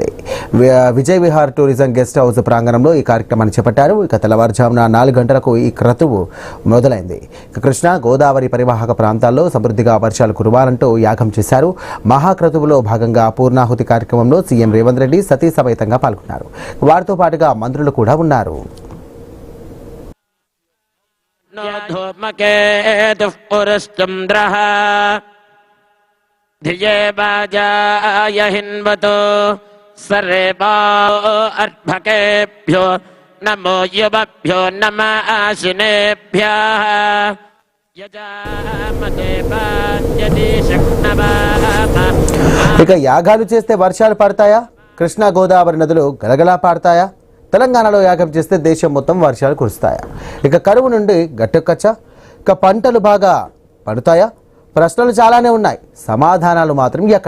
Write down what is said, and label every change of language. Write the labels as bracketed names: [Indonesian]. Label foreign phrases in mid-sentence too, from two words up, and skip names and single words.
[Telugu] విజయ్ విహార్ టూరిజం గెస్ట్ హౌస్ ప్రాంగణంలో ఈ కార్యక్రమాన్ని చేపట్టారు. ఇక తెల్లవారుజామున 4 గంటలకు ఈ క్రతువు మొదలైంది. ఇక కృష్ణా గోదావరి పరివాహక ప్రాంతాల్లో సమృద్ధిగా వర్షాలు కురవాలంటూ యాగం చేశారు. మహాక్రతువులో భాగంగా పూర్ణాహుతి కార్యక్రమంలో సీఎం రేవంత్ రెడ్డి సతీ సమేతంగా పాల్గొన్నారు. వారితో పాటుగా మంత్రులు కూడా ఉన్నారు. [Sanskrit] धूमकेतुः पुरश्चन्द्रः धिये वाजाय हिन्वतो सर्वेभ्यो अर्भकेभ्यो नमो युवभ्यो नमः आशिनेभ्यः यजामते पाद्यति शक्नवाम. [Telugu] ఇక యాగాలు చేస్తే వర్షాలు పడతాయా? కృష్ణా గోదావరి నదులు గలగలా పాడతాయా? తెలంగాణలో యాగం చేస్తే దేశం మొత్తం వర్షాలు కురుస్తాయా? ఇక కరువు నుండి గట్టెక్కచ్చా? ఇక పంటలు బాగా పడుతాయా? ప్రశ్నలు చాలానే ఉన్నాయి, సమాధానాలు మాత్రం ఎక్కడ?